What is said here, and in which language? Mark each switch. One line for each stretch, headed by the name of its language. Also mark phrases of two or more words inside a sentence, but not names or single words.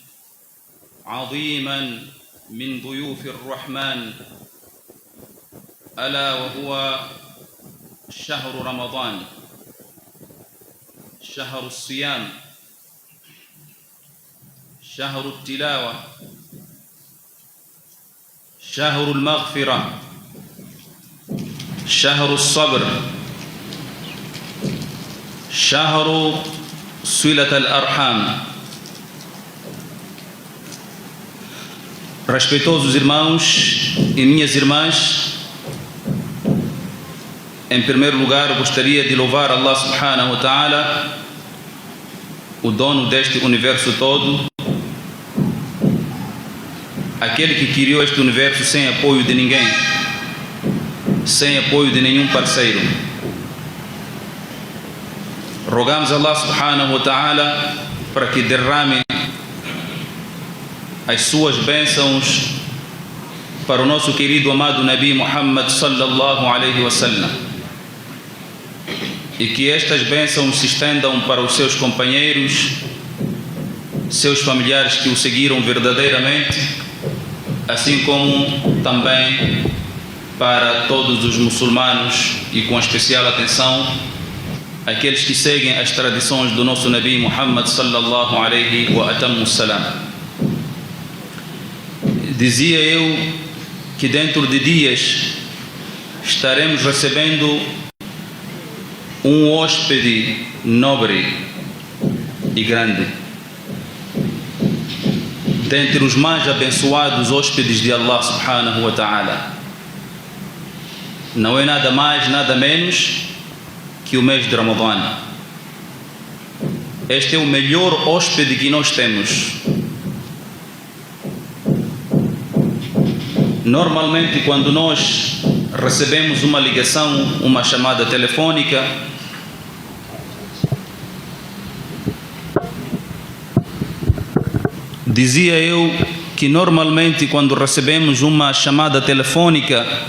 Arabic: عظيما من ضيوف الرحمن، ألا وهو شهر رمضان، شهر الصيام، شهر التلاوة، شهر المغفرة، شهر الصبر، شهر صلة الأرحام.
Portuguese: Respeitosos irmãos e minhas irmãs, em primeiro lugar gostaria de louvar
Arabic: الله سبحانه وتعالى,
Portuguese: o dono deste universo todo, aquele que criou este universo sem apoio de ninguém, sem apoio de nenhum parceiro. Rogamos a
Arabic: الله سبحانه وتعالى
Portuguese: para que derrame as suas bênçãos para o nosso querido amado Nabi Muhammad
Arabic: صلى الله عليه وسلم,
Portuguese: e que estas bênçãos se estendam para os seus companheiros, seus familiares que o seguiram verdadeiramente, assim como também para todos os muçulmanos, e com especial atenção aqueles que seguem as tradições do nosso Nabi Muhammad
Arabic: صلى الله عليه وسلم.
Portuguese: Dizia eu que dentro de dias estaremos recebendo um hóspede nobre e grande, dentre os mais abençoados hóspedes de
Arabic: الله سبحانه وتعالى.
Portuguese: Não é nada mais, nada menos que o mês de Ramadã. Este é o melhor hóspede que nós temos. Normalmente, quando nós recebemos uma ligação, uma chamada telefônica, dizia eu que normalmente quando recebemos uma chamada telefônica